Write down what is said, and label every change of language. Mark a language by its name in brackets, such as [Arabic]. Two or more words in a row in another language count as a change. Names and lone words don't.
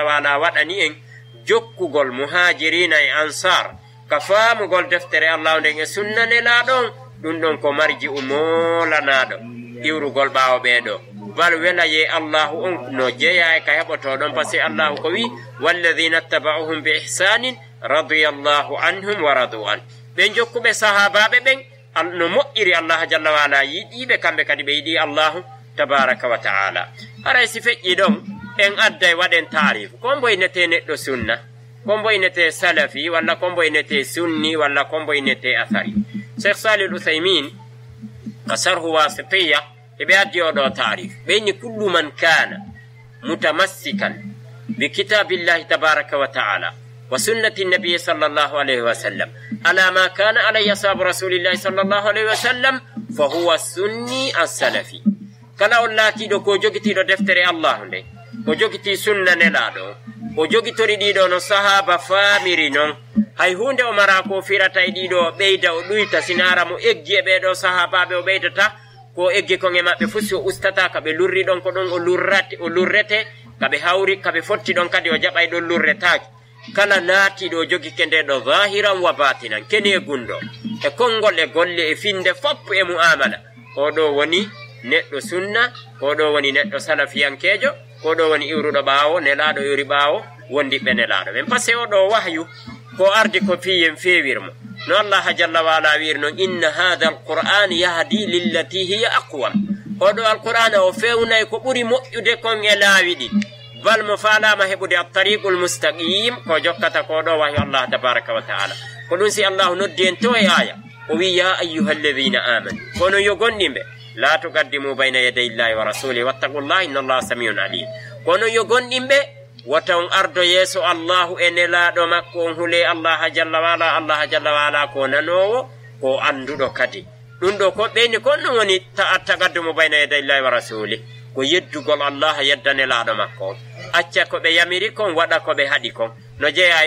[Arabic] وعلا [Fula] wadani en jokkugol muhajirina e ansar ka faamugol deftere Allah nde e sunna nelaado dun don ko marji umolanaado iwrugol baawo beedo bal wela ye Allah on no jeya ka heboto don pasi Allah ko wi [Arabic] والذين اتبعوهم بإحسان رضي الله عنهم ورضوا عن [Fula] ben jokkube sahababe ben no mo'iri [Arabic] الله جل وعلا [Fula] yidibe kambe kadi be yidi [Arabic] الله تبارك وتعالى [Fula] ara si feji don en adday waɗen tarif kombo inete neɗɗo sunna kombo inete salafi walla kombo inete sunni walla kombo inete athari cheikh salih uthaymin [Arabic] شرح الواسطية [Fula] eɓe addi oɗo tarif ɓeyni [Arabic] كل من كان متمسكا بكتاب الله تبارك وتعالى وسنة النبي صلى الله عليه وسلم على ما كان عليه أصحاب رسول الله صلى الله عليه وسلم فهو السني السلفي [Fula] kala allah kiiɗo ko jokki ɗo deftere allah li ko jokki sunna nelaaɗo ko jokki riiɗo no sahaaba famrino hay hunde o mara ko firata e ɗiɗo ɓeyda o ɗuyta sinara mo eggi e ɓeɗo sahabaɓe o ɓeydata ko eggi kon e maɓɓe fusi o ustata kaɓe lurri ɗon ko ɗon o lurrete kaɓe hawri kaɓe fotti ɗon kadi o jaɓay ɗon lurretaki kala laatiɗo jogike nde ɗo [Arabic] ظاهرا وباطنا [Fula] keni e gundo e konngol e golle e finde foppo e mu'amala oɗo woni neɗɗo sunna oɗo woni neɗɗo salafiyankejo koɗo woni iwruɗo ɓaawo nelaɗo yori ɓaawo wondiɓe nelaɗo ɓen par ce que oɗo wahyu ko ardi ko fiyen fewirmo no [Arabic] الله جل وعلا [Fula] wir noon [Arabic] إن هذا القرآن يهدي للتي هي أقوم [Fula] oɗo alqur'ana o fewnay ko ɓuri moƴƴude kon e laawi ɗi bal mo falama heɓude [Arabic] الطريق المستقيم [Fula] ko jokkata ko ɗo wahi [Arabic] الله تبارك وتعالى [Fula] ko ɗum si allahu noddi en to e aya o wi [Arabic] يا أيها الذين آمنوا [Fula] kono yo gonɗimɓe [Arabic] لا تقدموا بين يدي الله ورسوله واتقوا الله إن الله سميع عليم [Fula] kono yo gonɗimɓe wata on ardo yeeso allahu e nelaɗo makko on huule [Arabic] الله جل [Fula] wala ko nanowo ko anduɗo kadi ɗum ɗo ko ɓeyni kon ɗum woni [Arabic] التقدم بين يدي الله ورسوله [Fula] ko yeddugol allah yedda nelaɗo makko on acca ko ɓe yamiri kon waɗa ko ɓe haɗi kon no jeeya e